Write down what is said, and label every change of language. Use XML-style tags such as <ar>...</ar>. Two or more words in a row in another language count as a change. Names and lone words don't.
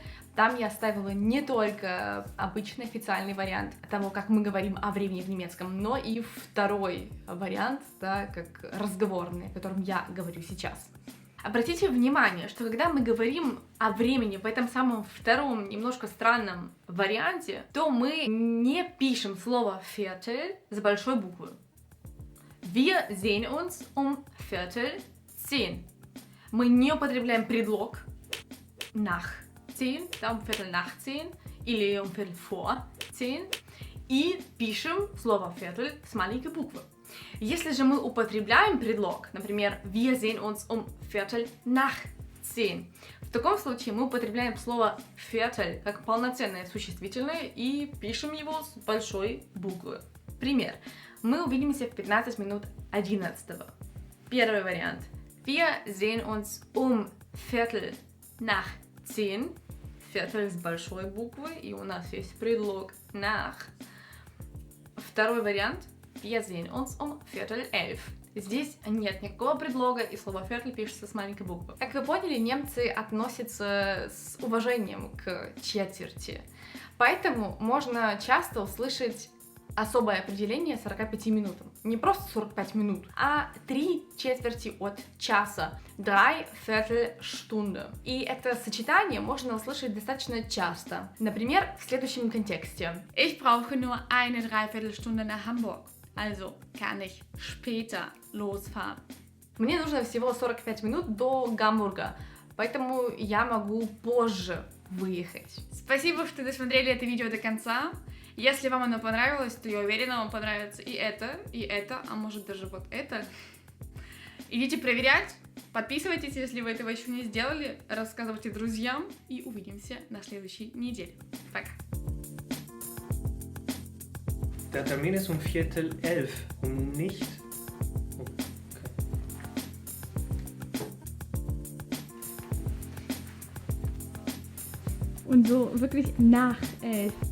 <ru>Там я оставила не только обычный официальный вариант того, как мы говорим о времени в немецком, но и второй вариант, да, как разговорный, о котором я говорю сейчас. Обратите внимание, что когда мы говорим о времени в этом самом втором, немножко странном варианте, то мы не пишем слово Viertel с большой буквы.</ru> <de>Wir sehen uns um 9:15.</de> <ru>Мы не употребляем предлог nach 10, да, um 9:15 или um 10:15 и пишем слово Viertel с маленькой буквы. Если же мы употребляем предлог, например,</ru> <de>wir sehen uns um 9:15,</de> <ru>в таком случае мы употребляем слово Viertel как полноценное существительное и пишем его с большой буквы. Пример. Мы увидимся в 15 минут 11. Первый вариант.</ru> <de>Wir sehen uns um 9:15.</de> <ru>Viertel с большой буквы, и у нас есть предлог nach. Второй вариант.</ru> <de>Wir sehen uns um 10:15.</de> <ru>Здесь нет никакого предлога, и слово Viertel пишется с маленькой буквы. Как вы поняли, немцы относятся с уважением к четверти. Поэтому можно часто услышать особое определение 45 минутам. Не просто 45 минут, а 3/4 от часа. 3/4 Stunde. И это сочетание можно услышать достаточно часто. Например, в следующем контексте.</ru> <de>Ich brauche nur eine Dreiviertelstunde nach Hamburg. Also kann ich später losfahren.</de> <ru>Мне нужно всего 45 минут до Гамбурга, поэтому я могу позже выехать. Спасибо, что досмотрели это видео до конца. Если вам оно понравилось, то я уверена, вам понравится и это, а может даже вот это. Идите проверять, подписывайтесь, если вы этого еще не сделали, рассказывайте друзьям и увидимся на следующей неделе. Пока!</ru> <de>Der Termin ist um 10:45 und nicht... Und so wirklich nach 11.</de>